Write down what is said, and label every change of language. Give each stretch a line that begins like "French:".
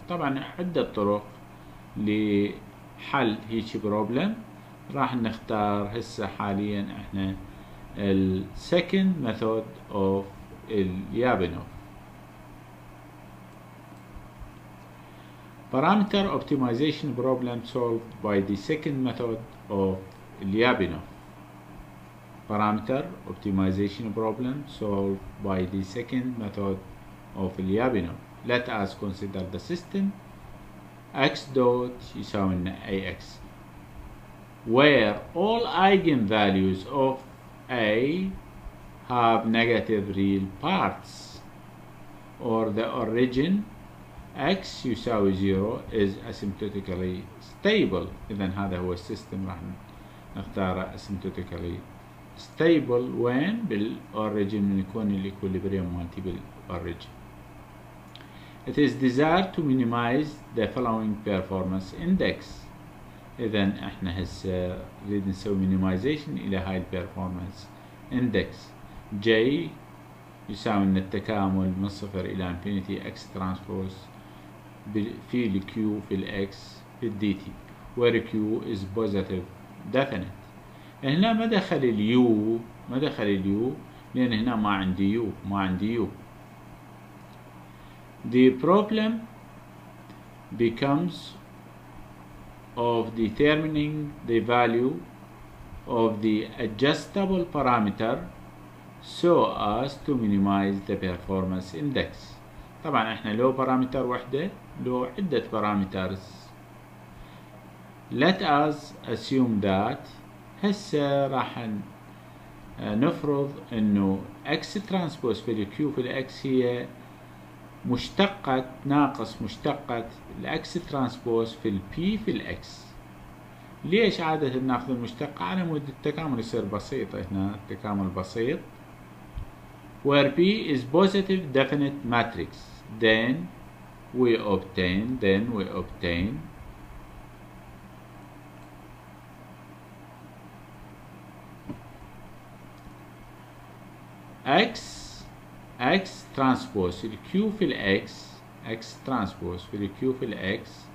Arabic: طبعا عدة طرق لحل هيك problem، راح نختار هسه حاليا احنا ال
English: second method of Lyapunov. Parameter optimization problem solved by the second method of Lyapunov. Parameter optimization problem solved by the second method of Lyapunov. Let us consider the system x dot يساوي لنا ax where all eigenvalues of a have negative real parts or the origin x يساوي 0 is asymptotically stable.
Arabic: إذا هذا هو السيستم راح نختاره asymptotically stable وين بالorigin من يكون الإكوليبريم مالتي بالorigin.
English: It is desired to minimize the following performance index.
Arabic: إذا احنا هسه نريد نسوي minimization إلى هاي البرفورمانس index.
English: J
Arabic: يساوي ان التكامل من صفر إلى
English: infinity x transpose في ال Q في ال X في ال dt where Q is positive definite.
Arabic: هنا ما دخل اليو لأن هنا ما عندي يو.
English: The problem becomes of determining the value of the adjustable parameter so as to minimize the performance index.
Arabic: طبعا احنا لو بارامتر وحدة لو عدة parameters.
English: Let us assume that
Arabic: هسه راح نفرض انه x transpose في ال Q في ال X هي مشتقة ناقص مشتقة ال x transpose في ال P في ال X. ليش عادة ناخذ المشتقة؟ على مود التكامل يصير بسيط. هنا التكامل بسيط
English: where P is positive definite matrix then we obtain x transpose ال Q في ال X transpose في ال Q في ال X.